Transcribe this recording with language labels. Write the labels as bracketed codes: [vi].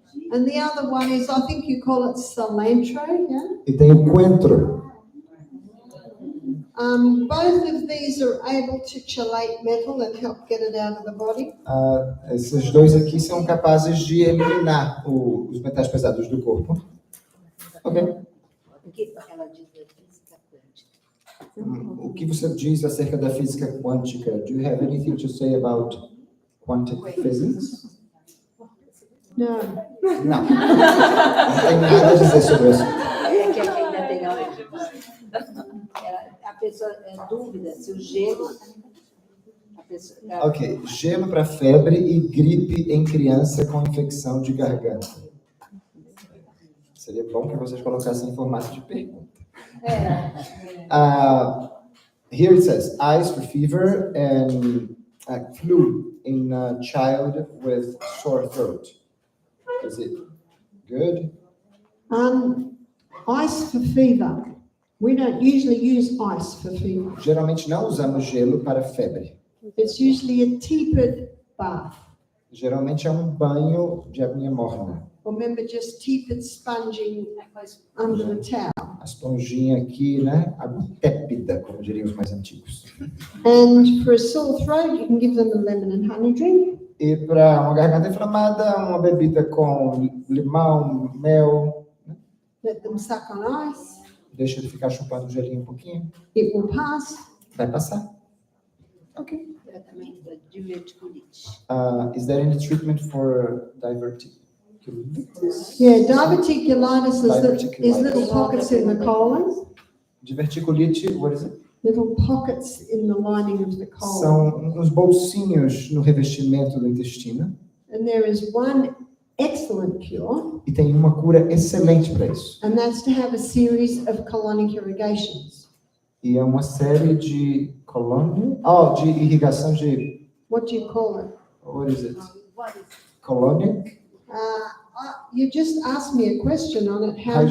[en] And the other one is, I think you call it cilantro, yeah? [pt] E tem o coentro. [en] Both of these are able to chelate metal and help get it out of the body. [pt] Esses dois aqui são capazes de eliminar os metais pesados do corpo. [en] Ok. [pt] O que ela diz da física quântica? O que você diz acerca da física quântica? [en] Do you have anything to say about quantum physics? No. [pt] Não. Não tem nada a dizer sobre isso. É que aqui ainda tem a pessoa dúvida se o gelo. A pessoa, Ok. Gelo para febre e gripe em criança com infecção de garganta. Seria bom que vocês colocassem em formato de pergunta. [en] Here it says, ice for fever and flu in a child with sore throat. Is it good? Ice for fever. We don't usually use ice for fever. [pt] Geralmente não usamos gelo para febre. [en] It's usually a tepid bath. [pt] Geralmente é um banho de aguinha morna. [en] Remember, just tepid sponging under the towel. [pt] A esponjinha aqui, né? Água tépida, como diriam os mais antigos. [en] And for a sore throat, you can give them a lemon and honey drink. [pt] E para uma garganta inflamada, uma bebida com limão, mel. [en] Let them suck on ice. [pt] Deixa ele ficar chupando o gelinho um pouquinho. [en] It will pass. [pt] Vai passar. Ok. tratamento da diverticulite. [en] Is there any treatment for diverticulitis? Yeah, diverticulitis is little pockets in the colon, Diverticulite, what is it? little pockets in the lining of the colon. [pt] São uns bolsinhos no revestimento do intestino. [en] And there is one excellent cure, [pt] e tem uma cura excelente para isso. [en] and that's to have a series of colonic irrigations. [pt] E é uma série de de irrigação de, [en] What do you call it? what is it? Colonic? You just asked me a question on it. How many?